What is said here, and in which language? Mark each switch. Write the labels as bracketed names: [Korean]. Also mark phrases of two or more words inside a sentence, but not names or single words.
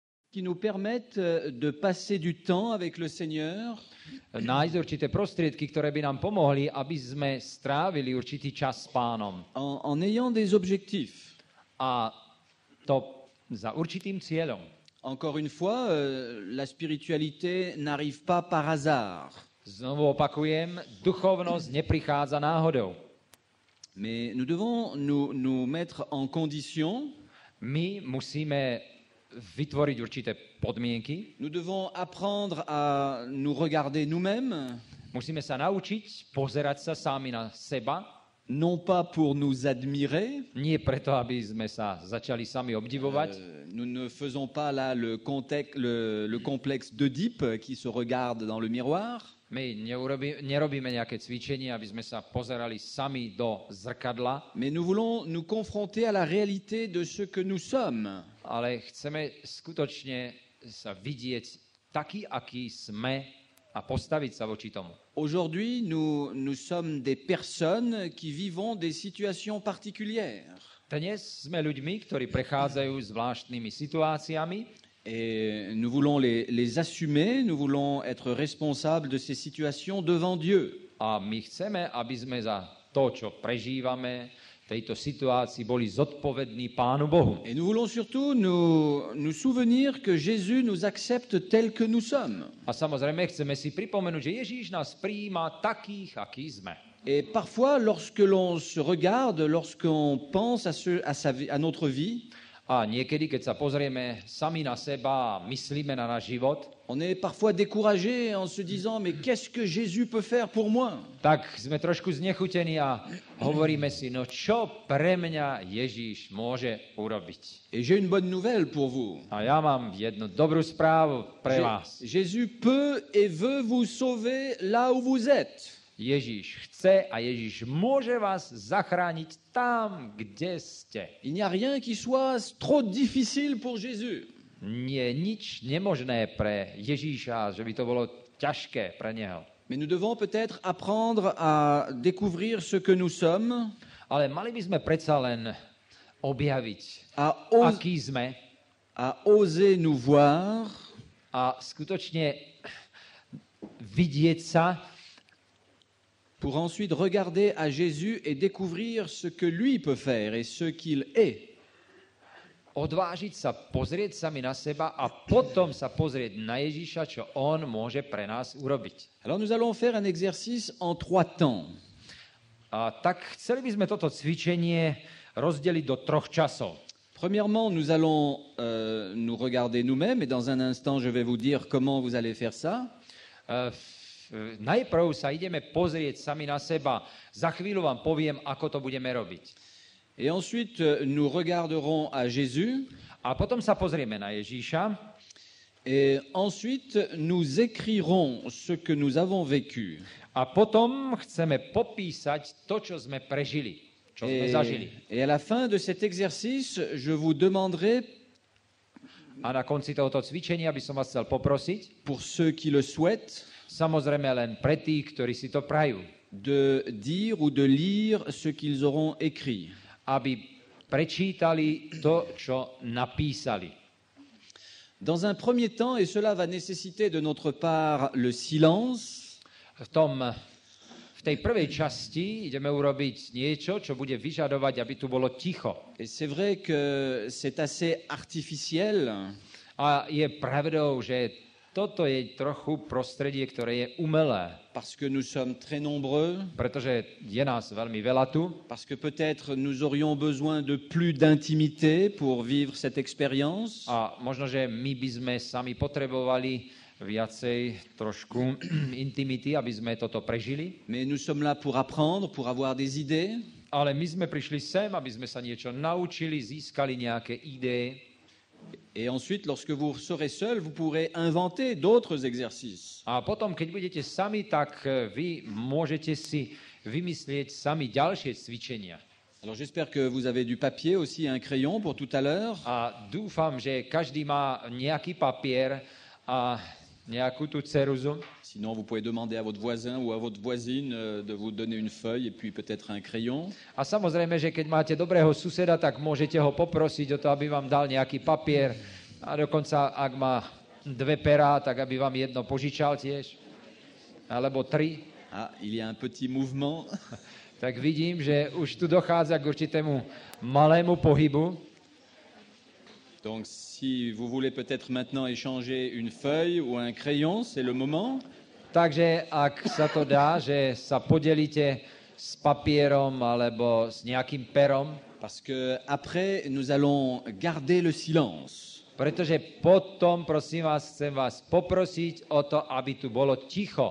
[French] qui nous permettent de passer du temps avec le Seigneur. [Slovak] Nájsť určité prostriedky, ktoré by nám pomohli, aby sme strávili určitý čas s Pánom. [French] En ayant des objectifs. [Slovak] A to za určitým cieľom. [French] Encore une fois, la spiritualité n'arrive pas par hasard. [Slovak] Znovu opakujem, duchovnosť neprichádza náhodou. [French] Mais nous devons nous mettre en condition. [Slovak] My musíme vytvoriť určité podmienky. [French] Nous devons apprendre à nous regarder nous-mêmes. [Slovak] Musíme sa naučiť pozerať sa sami na seba. [French] Non pas pour nous admirer. [Slovak] Nie preto, aby sme sa začali sami obdivovať. [French] Nous ne faisons pas là le complexe d'Oedipe qui se regarde dans le miroir. [Slovak] My nerobíme nejaké cvičenie, aby sme sa pozerali sami do zrkadla. [French] Mais nous voulons nous confronter à la réalité de ce que nous sommes. [Slovak] Ale chceme skutočne sa vidieť taký, aký sme a postaviť sa voči tomu. [French] Aujourd'hui, nous sommes des personnes qui vivons des situations particulières. [Slovak] Dnes sme ľuďmi, ktorí prechádzajú zvláštnymi situáciami. [French] Et nous voulons les assumer, nous voulons être responsables de ces situations devant Dieu. [Slovak] A my chceme, aby sme za to, čo prežívame, tejto situácii boli zodpovední Pánu Bohu. [French] Et nous voulons surtout nous souvenir que Jésus nous accepte tels que nous sommes. [Slovak] A samozrejme chceme si pripomenúť, že Ježíš nás prijíma takých, akí sme. [French] Et parfois, lorsque l'on se regarde, lorsqu'on pense à notre vie, [Slovak] a niekedy, keď sa pozrieme sami na seba a myslíme na náš život, [French] on est parfois découragé en se disant mais qu'est-ce que Jésus peut faire pour moi? [Slovak] Tak sme trošku znechutení a hovoríme si, no čo pre mňa Ježíš môže urobiť. [French] Et j'ai une bonne nouvelle pour vous. [Slovak] A ja mám jednu dobrú správu pre vás. [French] Jésus peut et veut vous sauver là où vous êtes. [Slovak] Ježíš chce a Ježíš môže vás zachrániť tam, kde ste. [French] Il n'y a rien qui soit trop difficile pour Jésus. [Slovak] Nie nič nemožné pre Ježíša, že by to bolo ťažké pre neho. [French] Mais nous devons peut-être apprendre à découvrir ce que nous sommes. [Slovak] Ale mali by sme predsa len objaviť, aký sme. [French] À oser nous voir. [Slovak] A skutočne vidieť sa. [French] Pour ensuite regarder à Jésus et découvrir ce que lui peut faire et ce qu'il est. [Slovak] Odvážiť sa, pozrieť sami na seba a potom sa pozrieť na Ježíša, čo on môže pre nás urobiť. [French] Alors nous allons faire un exercice en 3 temps. [Slovak] A tak chceli by sme toto cvičenie rozdeliť do 3 časov. [French] Premièrement, nous allons nous regarder nous-mêmes et dans un instant, je vais vous dire comment vous allez faire ça. [Slovak] Najprv sa ideme pozrieť sami na seba. Za chvíľu vám poviem, ako to budeme robiť. [French] Et ensuite, nous regarderons à Jésus. [Slovak] A potom sa pozrieme na Ježíša. [French] Et ensuite, nous écrirons ce que nous avons vécu. [Slovak] A potom chceme popísať to, čo sme prežili, čo sme zažili. [French] Et à la fin de cet exercice, je vous demanderai, [Slovak] a na konci tohoto cvičenia by som vás chcel poprosiť, [French] pour ceux qui le souhaitent, [Slovak] samozrejme len pre tých, ktorí si to prajú, [French] de dire ou de lire ce qu'ils auront écrit. [Slovak] Aby prečítali to, čo napísali. [French] Dans un premier temps, et cela va nécessiter de notre part le silence, [Slovak] v tej prvej časti ideme urobiť niečo, čo bude vyžadovať, aby tu bolo ticho. [French] Et c'est vrai que c'est assez artificiel. [Slovak] A je pravdou, že toto je trochu prostredie, ktoré je umelé. [French] Parce que nous sommes très nombreux. [Slovak] Pretože je nás veľmi veľa tu. [French] Parce que peut-être nous aurions besoin de plus d'intimité pour vivre cette expérience. [Slovak] A možno, že my by sme sami potrebovali viacej trošku intimity, aby sme toto prežili. [French] Mais nous sommes là pour apprendre, pour avoir des idées. [Slovak] Ale my sme prišli sem, aby sme sa niečo naučili, získali nejaké ideje. [French] Et ensuite, lorsque vous serez seul, vous pourrez inventer d'autres exercices. [Slovak] A potom, keď budete sami, tak vy môžete si vymyslieť sami ďalšie cvičenia. [French] Alors j'espère que vous avez du papier aussi, un crayon pour tout à l'heure. [Slovak] A dúfam, že každý má nejaký papier a nejakú tú ceruzu. [French] Sinon, vous pouvez demander à votre voisin ou à votre voisine de vous donner une feuille et puis peut-être un crayon. [Slovak] A samozrejme, že keď máte dobrého suseda, tak môžete ho poprosiť o to, aby vám dal nejaký papier A dokonca, ak má 2 perá, tak aby vám jedno požičal tiež. Alebo 3. [French] Ah, il y a un petit mouvement. [Slovak] Tak vidím, že už tu dochádza k určitému malému pohybu. [French] Donc si vous voulez peut-être maintenant échanger une feuille ou un crayon, c'est le moment. [Slovak] Takže ak sa to dá, že sa podelíte s papierom alebo s nejakým perom, [French] Parce que après, nous allons garder le silence. [Slovak] pretože potom, prosím vás, chcem vás poprosiť o to, aby tu bolo ticho.